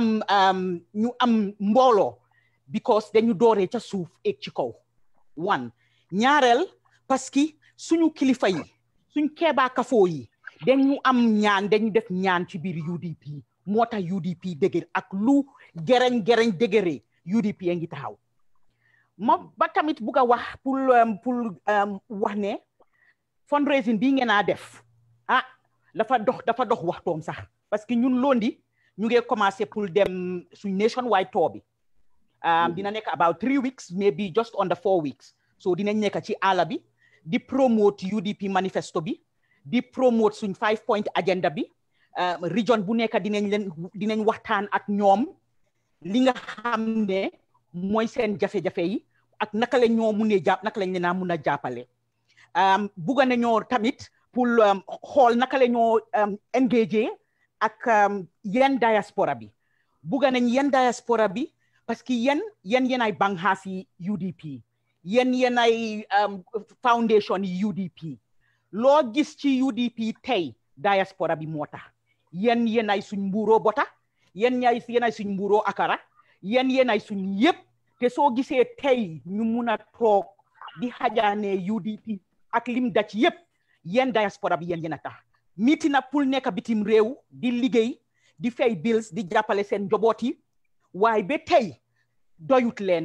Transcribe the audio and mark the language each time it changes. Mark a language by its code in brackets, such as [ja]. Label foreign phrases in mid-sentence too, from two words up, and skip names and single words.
[wo] am mbooloo because dañu dooree ca suuf ek ci kaw one ñaareel [fr] parce que [wo] suñu kilifa yi suñ keebaa kafoo yi dañu am ñaan dañu def ñaan ci biir UDP moo tax UDP dëgër ak lu gereñ dëgëree UDP a ngi taxaw ma ba tamit bugg a wax pour wax ne fundraising bii ngeen a def dafa dox waxtoom sax [fr] parce que [wo] ñun londi ñu ngi commencé pour dem suñ [en] nationwide tour [wo] bi dina nekk [en] about 3 weeks maybe just under 4 weeks [wo] so dinañ nekk ci àll bi di promote UDP manifesto bi di promote suñ [en] 5-point agenda [wo] bi region bu nekk dinañ waxtaan ak ñoom li nga xam ne mooy seen jafe-jafe yi ak naka la ñoo munee naka lañ leen a mun a jàppale bugga nañoo tamit pour xool naka la ñoo engagé ak yenn diaspora bi bugga nañ yenn diaspora bi [fr] parce que [wo] yéen ay banxaas yi UDP yéen ay foundation yi UDP loo gis ci UDP tey diaspora bi moo tax yéen ay suñ mbuuroo bota yéen ay suñ mbuuroo akara yéen ay suñ yëpp te soo gisee tey ñu mun a toog di xajaane UDP ak lim daj yëpp yéen diaspora bi yéen a tax miti na pour nekk bitim réew di liggéey di fay bills di jàppale seen njaboot yi waaye ba tey doyut leen